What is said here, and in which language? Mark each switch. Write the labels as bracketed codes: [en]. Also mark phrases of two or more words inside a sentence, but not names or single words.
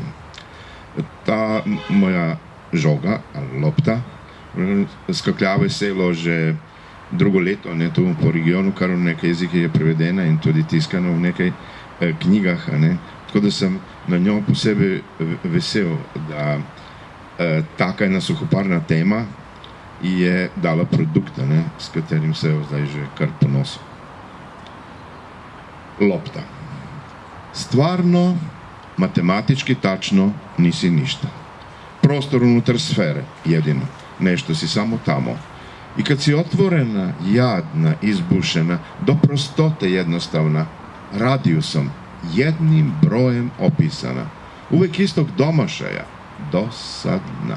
[sl] Ta moja žoga ali lopta skaklja veselo že drugo leto, ne, tu po regionu, kar v nekaj jezikih je prevedena in tudi tiskano v nekaj knjigah, ne. Tako da sem na njo posebej vesel, da taka ena suhoparna tema je dala produkt, ne, s katerim se je zdaj že kar ponosil. [sr] Lopta. Stvarno, matematički tačno nisi ništa. Prostor unutar sfere, jedino. Nešto si samo tamo. I kad si otvorena, jadna, izbušena, do prostote jednostavna, radijusom, jednim brojem opisana, uvek istog domašaja, dosadna.